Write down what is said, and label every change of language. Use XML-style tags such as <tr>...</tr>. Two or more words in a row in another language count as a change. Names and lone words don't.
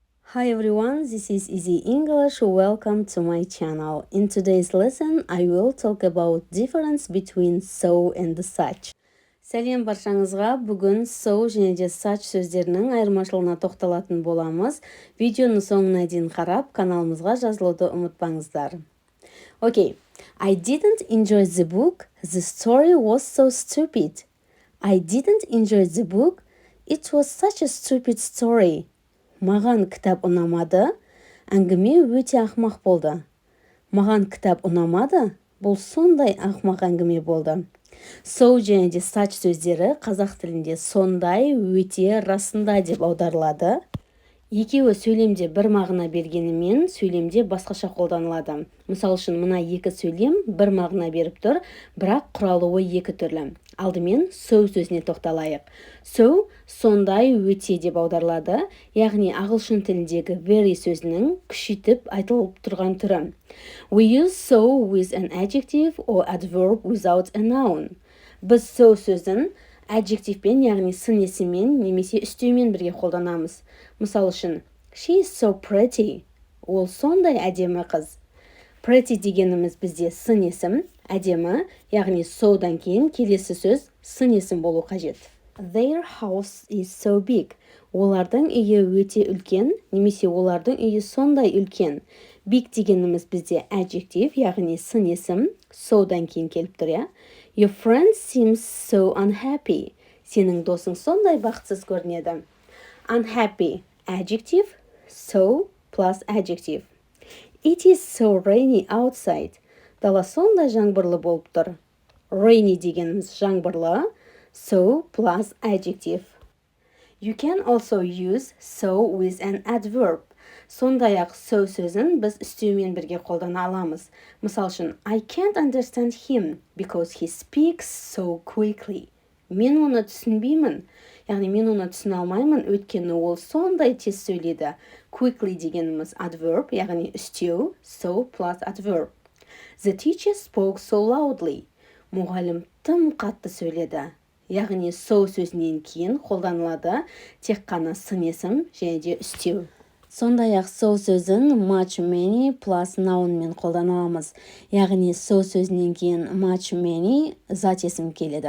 <en>Hi everyone, this is Easy English. Welcome to my channel. In today's lesson, I will talk about difference between so and such.</en> <kk>Сәлем баршаңызға, бүгін so және де such сөздерінің айырмашылығына тоқталатын боламыз. Видеоны соңына дейін қарап, каналымызға жазылуды ұмытпаңыздар.</kk> <en>Okay, I didn't enjoy the book. The story was so stupid. I didn't enjoy the book. It was such a stupid story.</en> <kk>Маған кітап ұнамады, әңгіме өте ақмақ болды. Маған кітап ұнамады, бұл сондай ақмақ әңгіме болды. So және де such сөздері қазақ тілінде сондай, өте, расында деп аударылады. Екеуі сөйлемде бір мағына бергенімен, сөйлемде басқаша қолданылады. Мысал үшін, мына екі сөйлем бір мағына беріп тұр, бірақ құралуы екі түрлі. Алдымен so сөзіне тоқталайық. So, сондай, өте деп аударылады, яғни ағылшын тіліндегі very сөзінің күшейтіп айтылып тұрған түрі.</kk> <en>We use so with an adjective or adverb without a noun.</en> <kk>Біз so сөзін adjectivepен, яғни сын есіммен немесе үстеумен бірге қолданамыз. Мысал үшін,</kk> <en>she is so pretty.</en> <kk>Ол сондай әдемі қыз. Pretty дегеніміз бізде сын есім, әдемі, яғни содан кейін келесі сөз сын есім болу қажет.</kk> <en>Their house is so big.</en> <kk>Олардың үйі өте үлкен, немесе олардың үйі сондай үлкен. Big дегеніміз бізде adjective, яғни сын есім, содан кейін келіп тұр, я.</kk> <en>Your friend seems so unhappy.</en> <kk>Сенің досың сондай бақытсыз көрінеді.</kk> <en>Unhappy, adjective, so plus adjective. It is so rainy outside.</en> <kk>Дала сондай жаңбырлы болып тұр. Rainy дегеніміз жаңбырлы,</kk> <en>so plus adjective. You can also use so with an adverb.</en> <kk>Сондай-ақ so сөзін біз үстеумен бірге қолдана аламыз. Мысал үшін,</kk> <en>I can't understand him because he speaks so quickly.</en> <kk>Мен оны түсінбеймін. Яғни мен оны түсіне алмаймын, өйткені ол сондай тез сөйледі. Quickly дегеніміз adverb, яғни үстеу, so plus adverb. The teacher spoke so loudly. Мұғалім тым қатты сөйледі. Яғни so сөзінен кейін қолданылады тек қана сын есім және де үстеу. Сондай-ақ so сөзін</kk> <en>much, many plus noun</en> <kk>мен қолданамыз. Яғни so сөзінен кейін</kk> <en>much, many</en> <kk>зат есім келеді.</kk>